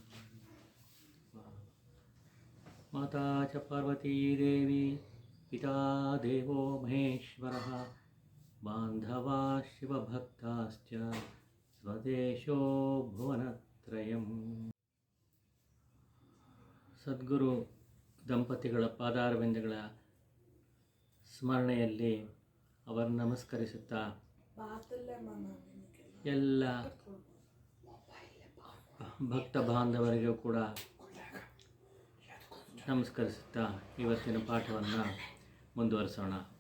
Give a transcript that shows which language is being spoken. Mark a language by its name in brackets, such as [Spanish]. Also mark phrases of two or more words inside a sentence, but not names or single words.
[Sanskrit] माता च पार्वती देवी पिता देवो महेश्वरः बान्धवा शिवभक्ताश्च स्वदेशो भुवनत्रयम्। [Kannada] ಸದ್ಗುರು ದಂಪತಿಗಳ ಪಾದಾರವಿಂದಗಳ ಸ್ಮರಣೆಯಲ್ಲಿ ಅವರನ್ನು ನಮಸ್ಕರಿಸುತ್ತಾ ಎಲ್ಲ ಭಕ್ತ ಬಾಂಧವರಿಗೂ ಕೂಡ ನಮಸ್ಕರಿಸುತ್ತಾ ಇವತ್ತಿನ ಪಾಠವನ್ನು ಮುಂದುವರಿಸೋಣ.